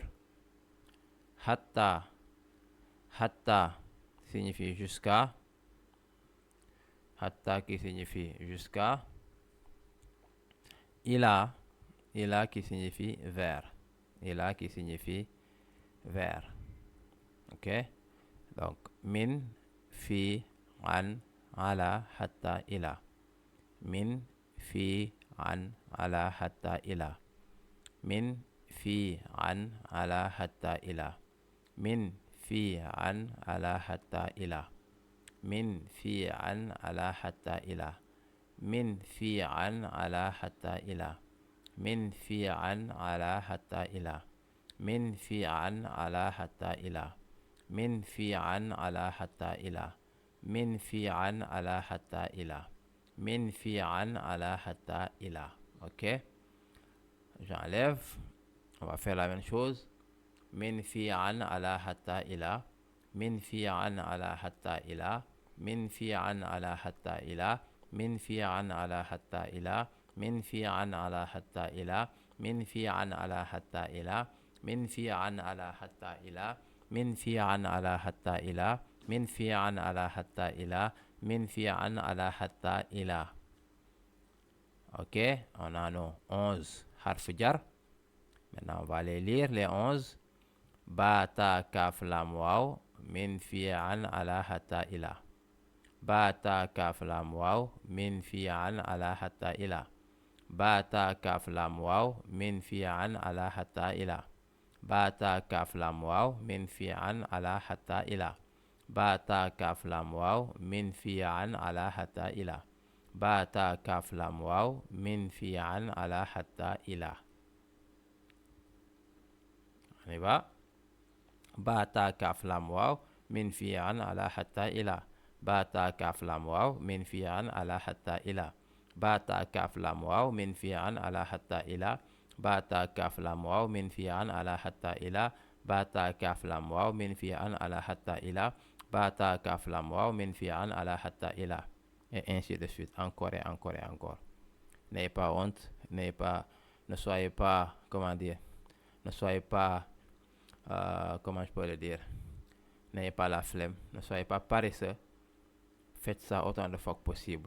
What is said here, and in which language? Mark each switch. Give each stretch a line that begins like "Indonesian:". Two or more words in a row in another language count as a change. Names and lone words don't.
French: Hatta. Hatta signifie jusqu'à. Hatta qui signifie jusqu'à. Ila. Ila qui signifie vers. Ila qui signifie vers. Ok, donc
Arabic: من، في، عن، على، حتى، إلى. من، في، عن، على، حتى، إلى. من، في، عن، على، حتى، إلى. من، في، عن، على، حتى، إلى. من، في، عن، على، حتى، إلى. من، في، عن، على، حتى، إلى. من، في، عن، على، حتى، إلى. من، في، عن، على، حتى، إلى. من، في، عن، على، حتى، إلى. من، في، عن، على، حتى، إلى. من، في، عن، على، حتى، إلى.
French: Ok, j'enlève. On va faire la même chose.
Arabic: من، في، عن، على، حتى، إلى. من، في، عن، على، حتى، إلى. من، في، عن، على، حتى، إلى. من، في، عن، على، حتى، إلى. من، في، عن، على، حتى، إلى. من، في، عن، على، حتى، إلى. من، في، عن، على، حتى، إلى. من، في، عن، على، حتى، إلى. من، في، عن، على، حتى، إلى. من، في، عن، على، حتى، إلى.
French: Ok, on a nos 11
Arabic: حرف جر.
French: Maintenant, on va les lire, les 11.
Arabic: باء، تاء، كاف، لام، واو. من، في، عن، على، حتى، إلى. باء، تاء، كاف، لام، واو. من، في، عن، على، حتى، إلى. باء، تاء، كاف، لام، واو. من، في، عن، على، حتى، إلى. باء، تاء، كاف، لام، واو. من، في، عن، على، حتى، إلى. باء، تاء، كاف، لام، واو. من، في، عن، على، حتى، إلى. باء، تاء، كاف، لام، واو. من، في، عن، على، حتى، إلى.
French: On y va.
Arabic: باء، تاء، كاف، لام، واو. من، في، عن، على، حتى، إلى. باء، تاء، كاف، لام، واو. من، في، عن، على، حتى، إلى. باء، تاء، كاف، لام، واو. من، في، عن، على، حتى، إلى. باء، تاء، كاف، لام، واو. من، في، عن، على، حتى، إلى. باء، تاء، كاف، لام، واو. من، في، عن، على، حتى، إلى. باء، تاء، كاف، لام، واو. من، في، عن، على، حتى، إلى.
French: Et ainsi de suite. Encore et encore et encore. N'ayez pas honte. Ne soyez pas, comment dire, ne soyez pas, comment je peux le dire, n'ayez pas la flemme. Ne soyez pas paresseux. Faites ça autant de fois que possible.